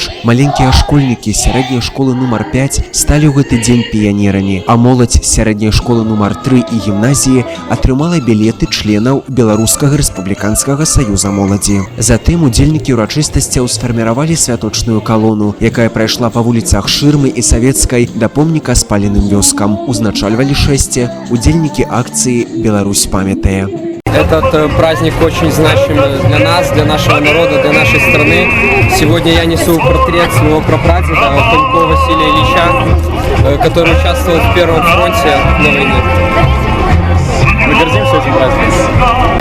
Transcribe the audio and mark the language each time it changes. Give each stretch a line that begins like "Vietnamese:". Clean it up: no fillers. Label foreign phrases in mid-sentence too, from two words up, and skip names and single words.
Belarusian: Маленькія школьнікі сярэдняй школы нумар 5 сталі ў гэты дзень піянерамі, а моладзь сярэдняй школы нумар 3 і гімназіі атрымала білеты членаў Беларускага рэспубліканскага саюза моладзі. Затым удзельнікі ўрачыстасцяў сфарміравалі святочную калону, якая прайшла па вуліцах Шырмы і Савецкай да помніка спаленым вёскам. Узначальвали шествие удельники акции «Беларусь памятая».
Russian: Этот праздник очень значим для нас, для нашего народа, для нашей страны. Сегодня я несу портрет своего прапрадеда Панькова Василия Ильича, который участвовал в Первом фронте на войне. Мы гордимся этим праздником.